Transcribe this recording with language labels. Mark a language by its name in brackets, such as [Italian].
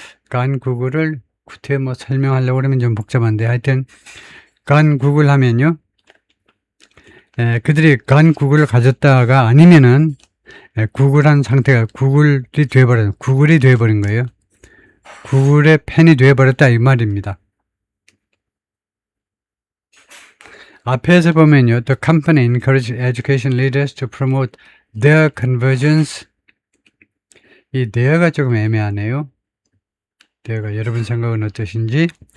[Korean] gone 구글을 구태 설명하려고 그러면 좀 복잡한데 하여튼 gone 구글 하면요. 그들이 gone 구글을 가졌다가 아니면은 구글한 상태가 구글이 돼버린 거예요. 구글의 팬이 돼버렸다 이 말입니다. 앞에서 보면요. [English] The company encouraged education leaders to promote their convergence. [Korean] 이 their가 조금 애매하네요. their가 여러분 생각은 어떠신지.